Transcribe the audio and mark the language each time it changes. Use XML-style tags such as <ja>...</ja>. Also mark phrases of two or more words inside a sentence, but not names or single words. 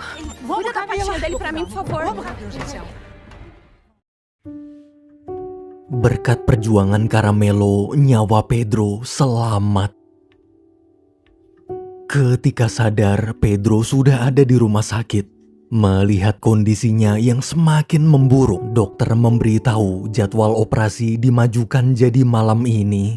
<pt>Cuida da patinha dele pra mim, por favor.</pt> <id>Berkat perjuangan Caramelo, nyawa Pedro selamat. Ketika sadar, Pedro sudah ada di rumah sakit. Melihat kondisinya yang semakin memburuk, dokter memberitahu jadwal operasi dimajukan jadi malam ini.</id>